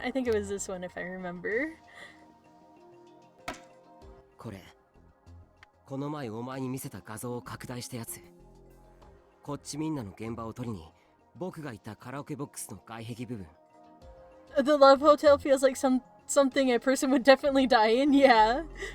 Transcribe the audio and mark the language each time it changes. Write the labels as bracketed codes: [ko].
[en] I think it was this one if I remember. [ja] これこの前お前に見せた画像を拡大したやつこっちみんなの現場を撮りに僕が言ったカラオケボックスの外壁部分 [en] The Love Hotel feels like something a person would definitely die in, yeah.